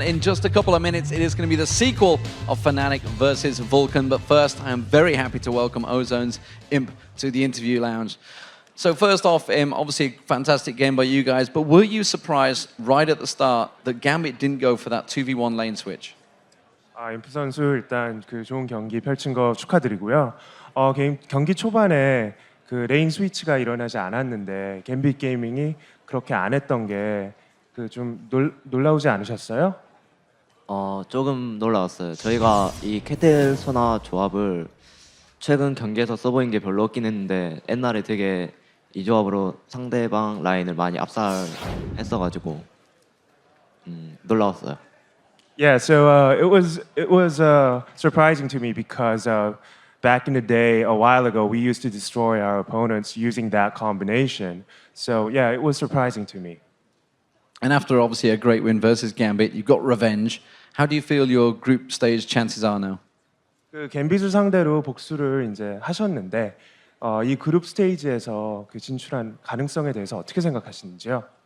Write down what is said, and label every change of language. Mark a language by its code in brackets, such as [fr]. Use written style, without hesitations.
[en] In just a couple of minutes, it is going to be the sequel of Fnatic versus Vulcun. But first, I am very happy to welcome Ozone's Imp to the interview lounge. So first off, obviously a fantastic game by you guys, but were you surprised right at the start that Gambit didn't go for that 2v1 lane switch? [ko] 임프 선수 일단 그 좋은 경기 펼친 거 축하드리고요. 경기 초반에 그 레인 스위치가 일어나지 않았는데 갬빗 게이밍이 그렇게 안 했던 게 그 좀 놀라우지 않으셨어요? 조금 놀라웠어요. 저희가 이 캐틀 소나 조합을 최근 경기에서 써보인 게 별로 없긴 했는데 옛날에 되게 이 조합으로 상대방 라인을 많이 압살했어가지고 놀라웠어요. [en] Yeah, so it was surprising to me because back in the day, a while ago, we used to destroy our opponents using that combination. So yeah, it was surprising to me. And after obviously a great win versus Gambit, you've got revenge. How do you feel your group stage chances are now? [ko] 그 갬빗을 상대로 복수를 이제 하셨는데 이 그룹 스테이지에서 그 진출한 가능성에 대해서 어떻게 생각하시는지요?